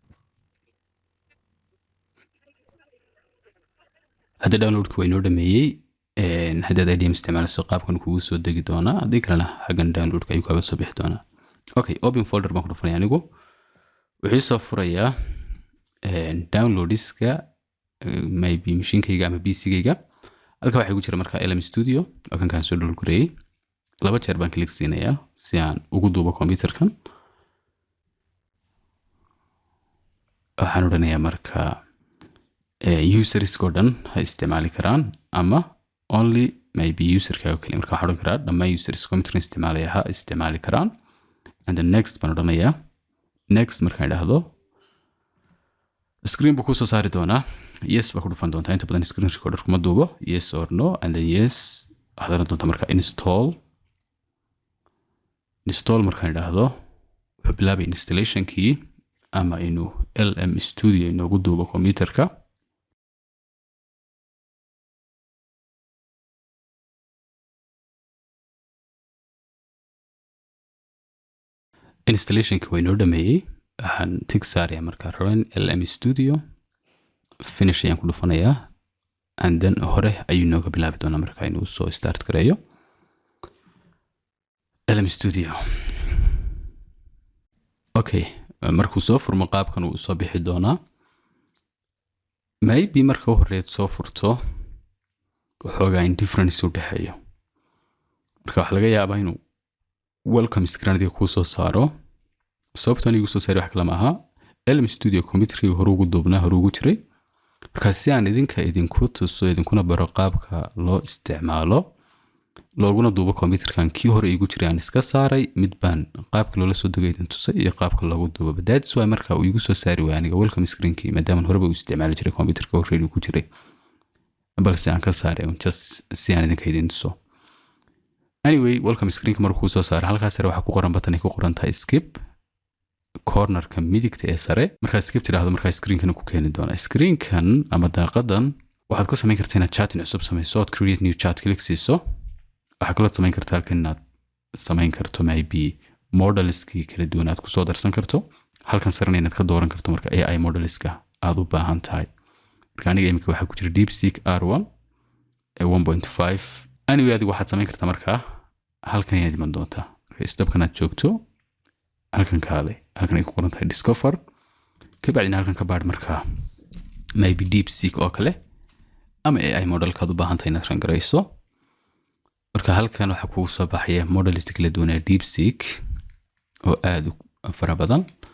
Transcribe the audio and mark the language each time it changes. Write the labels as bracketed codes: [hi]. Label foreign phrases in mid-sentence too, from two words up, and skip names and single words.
[so] hadda downloadku waa inoo dhameeyey. haddaad IDM isticmaalayso qaabkan kugu soo degi doonaa, haddii kalena xaggan downloadka ayuu kaaga soo bixi doonaa. Okay, [en] open folder [so] baan ku dhufanaya anigu. wuxuu soo furayaa downloadska maybe machine-kayga ama PC-gayga. halka waxaa igu jira marka LM Studio oo kan soo download gareeyay. 2 jeer baan click siinayaa si aan ugu duubo computerkan. waxaan odhanayaa marka users oo dhan ha isticmaali karaan ama [en] only maybe [so] userkaaga kaliya. marka waxaan odhan karaa dhammaan users computerka isticmaalaya ha isticmaali karaan, [en] and then next [so] baan odhanayaa. next markaan idhaahdo, screen buu kusoo saari doonaa. yes baa ku dhufan doontaa. inta badan screen recorder kuma duubo. [en] yes or no, and then yes [so] waxaad odhan doontaa marka install markaan idhaahdo, wuxuu bilaabay installation-kii ama inuu LM Studio inoogu duubo computerka. installation-kii waa inoo dhameeyey. waxaan tig saarayaa marka run LM Studio, finish ayaan ku dhufanayaa, [en] and then [so] hore ayuu inooga bilaabi doonaa marka inuu soo start gareeyo LM Studio. okay, markuu soo furmo qaabkan uu soo bixi doonaa. maybe marka horeed soo furto waxoogaa in difference u dhexeeyo. marka waxa laga yaabaa inuu [en] welcome screen [so] kuu soo saaro. sababtan igu soo saaray wax kale ma aha, LM Studio computerkii hore ugu duubnaa, hore ugu jiray. marka si aan idinku tuso, idinkuna baro qaabka loo isticmaalo looguna duubo computerkan kii hore igu jiray aan iska saaray mid baan qaabka loola soo degay inta tusay iyo qaabka loogu duubo [en] that's why [so] marka uu igu soo saari waayay aniga [en] welcome screen-kii [so] maadaama horeba uu isticmaali jiray computerka already ku jiray balse aan ka saaray just si aan idinka idin tuso anyway [en] welcome screen-ka [so] markuu soo saaray halkaas sare waxa ku qoran button ay ku qoran tahay skip corner-ka midigta ee sare marka skip tiraahdo marka screen-kan ku keeni doona screen-kan ama daaqadan waxaad ku samayn kartaa inaad chat cusub samayso oo [en] create new chat [so] click siiso waxa kale oo samayn kartaa halkan inaad samayn karto maybe models-kii kala duwan aad ku soo darsan karto halkan sarena inaad ka dooran karto marka AI models-ka aad u baahan tahay marka aniga imika waxa ku jira DeepSeek R1 1.5 anyway adigu waxaad samayn kartaa marka halkan ayaad iman doontaa marka stepkan aad joogto halkan kaale halkan ay ku qoran tahay discover ka bacdina halkan ka baadh marka maybe DeepSeek oo kale ama AI model-ka aad u baahan tahay inaad rangarayso marka halkan waxa kugu soo baxaya models kala duwan ee DeepSeek oo aad u fara badan